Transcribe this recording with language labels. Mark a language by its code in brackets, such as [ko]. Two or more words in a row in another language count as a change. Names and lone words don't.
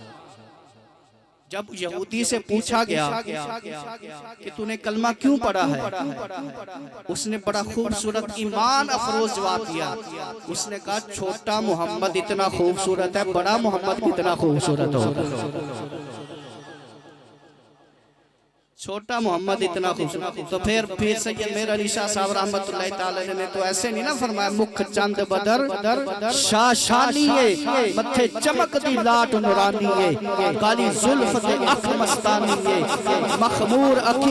[hi] जब यहूदी से पूछा गया कि तूने कलमा क्यों पढ़ा है, उसने बड़ा खूबसूरत ईमान अफरोज जवाब दिया। उसने कहा छोटा मोहम्मद इतना खूबसूरत है, बड़ा मोहम्मद कितना खूबसूरत होगा। छोटा मोहम्मद इतना खूबसूरत। तो फिर सैयद मेर अली शाह साहब रहमतुल्लाह ताला अलैह ने तो ऐसे नहीं ना फरमाया, [pa] مکھ چند بدر شعشانی ہے، متھے چمک دی لاٹ نورانی ہے، کالی زلف دے اکھ مستانی ہے، مخمور اکھی